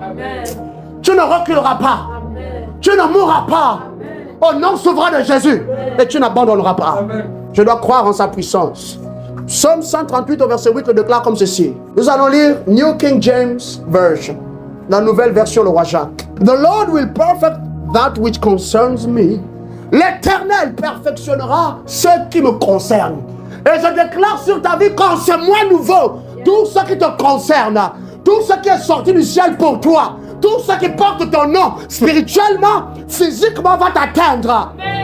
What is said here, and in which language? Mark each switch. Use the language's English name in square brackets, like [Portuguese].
[French] Amen. Tu ne reculeras pas. Amen. Tu ne mourras pas. Amen. Au nom souverain de Jésus. Amen. Et tu n'abandonneras pas. Amen. Je dois croire en sa puissance. Psaume 138 au verset 8 le déclare comme ceci. Nous allons lire New King James Version, la nouvelle version le roi Jacques. [English] The Lord will perfect that which concerns me. [French] L'Éternel perfectionnera ce qui me concerne. Et je déclare sur ta vie qu'en ce mois nouveau, tout ce qui te concerne, tout ce qui est sorti du ciel pour toi, tout ce qui porte ton nom, spirituellement, physiquement, va t'atteindre.